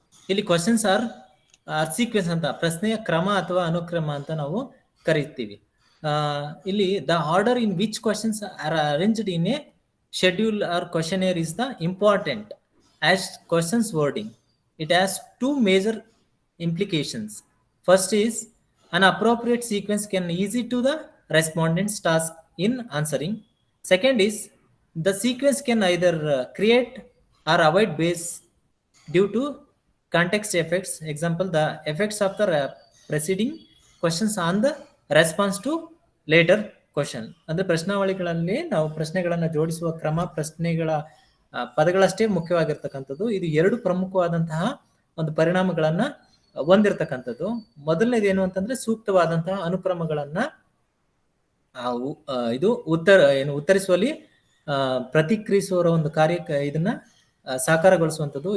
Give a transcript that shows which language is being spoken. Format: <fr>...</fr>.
<kn>ಇಲ್ಲಿ questions are sequence ಅಂತ, ಪ್ರಶ್ನೆಯ ಕ್ರಮ ಅಥವಾ ಅನುಕ್ರಮ ಅಂತ ನಾವು ಕರಿತೀವಿ.</kn> <en>ಇಲ್ಲಿ the order in which questions are arranged in a schedule or questionnaire is the important as questions wording. It has two major implications. First is an appropriate sequence can easy to the respondent's task in answering. Second is the sequence can either create or avoid base due to context effects. Example, the effects of the preceding questions on the response to later question.</en> <kn>ಅಂದ್ರೆ ಪ್ರಶ್ನಾವಳಿಗಳಲ್ಲಿ ನಾವು ಪ್ರಶ್ನೆಗಳನ್ನ ಜೋಡಿಸುವ ಕ್ರಮ, ಪ್ರಶ್ನೆಗಳ ಪದಗಳಷ್ಟೇ ಮುಖ್ಯವಾಗಿರ್ತಕ್ಕಂಥದ್ದು. ಇದು ಎರಡು ಪ್ರಮುಖವಾದಂತಹ ಒಂದು ಪರಿಣಾಮಗಳನ್ನ ಹೊಂದಿರತಕ್ಕಂಥದ್ದು. ಮೊದಲನೇದು ಏನು ಅಂತಂದ್ರೆ ಸೂಕ್ತವಾದಂತಹ ಅನುಕ್ರಮಗಳನ್ನ ಇದು ಉತ್ತರಿಸುವಲ್ಲಿ ಪ್ರತಿಕ್ರಿಯಿಸುವ ಒಂದು ಕಾರ್ಯ ಇದನ್ನ ಸಾಕಾರಗೊಳಿಸುವಂಥದ್ದು.</kn>